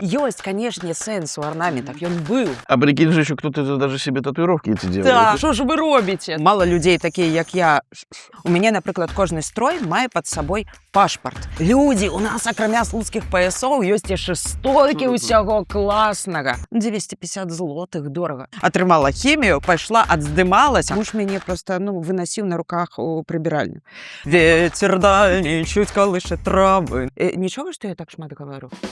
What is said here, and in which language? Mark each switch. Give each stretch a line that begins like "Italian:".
Belarusian: Ёсць, канешне, сэнс у арнаментах, ён быў.
Russian: А прикинь же еще кто-то даже себе татуировки эти делает.
Ukrainian: Так, що ж ви робіце? Мало людей такія, як я.
Belarusian: У мяне, напрыклад, кожны строй мае пад сабой пашпарт. Людзі, у нас акрамя слуцкіх паясоў ёсць яшчэ столькі ўсяго класнага. 250 злотых, дорага. Атрымала хімію, пайшла, адздымалася. Муж мяне просто, выносіў на руках у прыбіральню.
Russian: Ветер дальний чуть колышет травы.
Belarusian: Нічога, што я так шмат гавару?